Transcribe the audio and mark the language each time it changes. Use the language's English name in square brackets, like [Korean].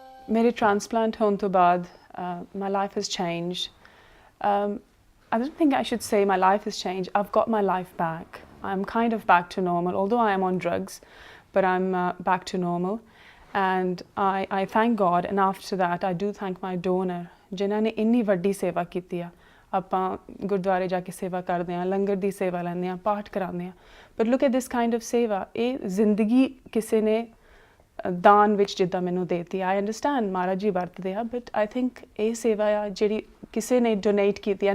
[Punjabi] ਮੇਰੇ ਟ੍ਰਾਂਸਪਲਾਂਟ ਹੋਣ ਤੋਂ ਬਾਅਦ [English] my life has changed. I don't think I should say my life has changed. I've got my life back. I'm kind of back to normal, although I am on drugs, but I'm back to normal. And I thank God, and after that I do thank my donor, [Punjabi] ਜਿਨ੍ਹਾਂ ਨੇ ਇੰਨੀ ਵੱਡੀ ਸੇਵਾ ਕੀਤੀ ਆ। ਆਪਾਂ ਗੁਰਦੁਆਰੇ ਜਾ ਕੇ ਸੇਵਾ ਕਰਦੇ ਹਾਂ, ਲੰਗਰ ਦੀ ਸੇਵਾ ਲੈਂਦੇ ਹਾਂ, ਪਾਠ ਕਰਾਉਂਦੇ ਹਾਂ, [English] but look at this kind of [Punjabi] ਸੇਵਾ। ਇਹ ਜ਼ਿੰਦਗੀ ਕਿਸੇ ਨੇ ਦਾਨ ਵਿੱਚ ਜਿੱਦਾਂ ਮੈਨੂੰ ਦੇਤੀ। [English] I understand [Punjabi] ਮਹਾਰਾਜ ਜੀ ਵਰਤਦੇ ਆ, [English] but I think [Punjabi] ਇਹ ਸੇਵਾ ਆ ਜਿਹੜੀ ਕਿਸੇ ਨੇ ਡੋਨੇਟ ਕੀਤੀ।